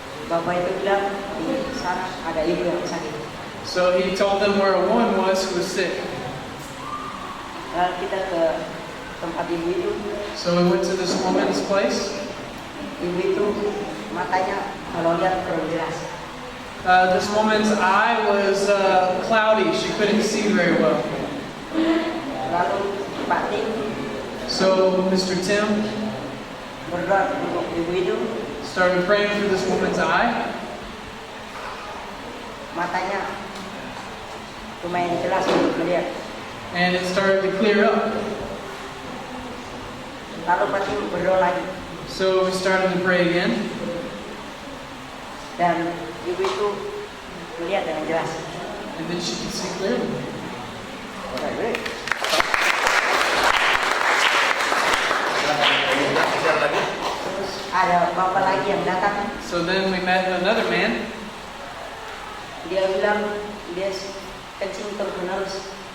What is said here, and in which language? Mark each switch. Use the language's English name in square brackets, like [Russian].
[Indonesian] Bapak itu bilang di sana ada ibu yang sakit. [English] So he told them where a woman was who was sick. [Indonesian] Lalu kita ke tempat ibu itu. [English] So we went to this woman's place. [Indonesian] Ibu itu matanya kalau lihat kurang jelas. [English] This woman's eye was cloudy. She couldn't see very well. [Indonesian] Lalu Pak Tim [English] So Mr. Tim [Indonesian] berdoa untuk ibu itu, [English] started praying for this woman's eye. [Indonesian] matanya lumayan jelas untuk melihat. [English] And it started to clear up. [Indonesian] Lalu Pak Tim berdoa lagi [English] So we started to pray again. [Indonesian] dan ibu itu melihat dengan jelas. [English] And then she could see clearly. [Indonesian] Terus ada bapak lagi yang datang, [English] So then we met another man. [Indonesian] dia bilang dia kencing terus-menerus.